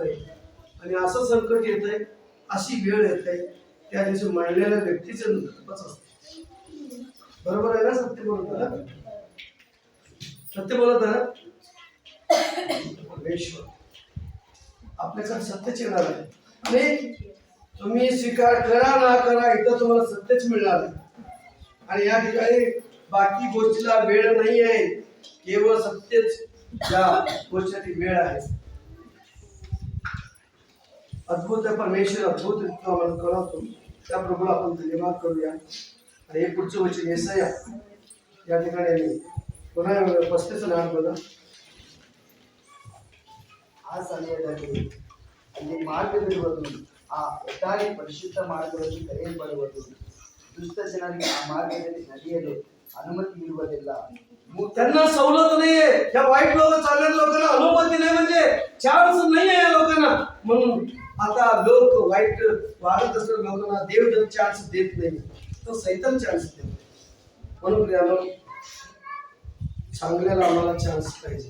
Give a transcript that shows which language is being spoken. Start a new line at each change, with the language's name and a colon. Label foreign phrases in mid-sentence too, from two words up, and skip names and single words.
Marathi: नाही आणि असं संकट येतंय अशी वेळ येते त्या दिवशी मरलेल्या व्यक्तीचं दुःखच असते बरोबर आहे ना सत्य बोलत ना सत्य बोलत ना परमेश्वर आपल्याकडे सत्यच येणार आहे आणि तुम्ही स्वीकार करा ना करा इथं तुम्हाला सत्यच मिळणार आहे आणि या ठिकाणी बाकी गोष्टीला वेळ नाही आहे केवळ सत्यच या गोष्टीची वेळ आहे अद्भुत परमेश्वर अद्भुत आम्हाला कळवतो त्या प्रभूला आपण धन्यवाद करूया आणि हे पुढचं वचन येसाया या ठिकाणी पुन्हा 35 नाम बघा
Kannada: ಆ ಸಮಯದಲ್ಲಿ ಅಲ್ಲಿ ಮಾರ್ಗವಿರುವುದು ಆ ಒಟ್ಟಾರೆ ಪರಿಶುದ್ಧ ಮಾರ್ಗವೆಂದು ಕರೆಯಲ್ಪಡುವುದು ದುಷ್ಟ ಜನರಿಗೆ ಆ ಮಾರ್ಗದಲ್ಲಿ ನಡೆಯಲು ಅನುಮತಿ ಇರುವುದಿಲ್ಲ
Marathi: त्यांना सवलत नाहीये या वाईट लोक चालणाऱ्या लोकांना अनुमती नाही म्हणजे चान्स नाही आहे या लोकांना म्हणून आता लोक वाईट वागत असलेल्या लोकांना देव जर चान्स देत नाही तो सैतान चान्स देतो म्हणून प्रियानो, चांगल्याला आम्हाला चान्स पाहिजे.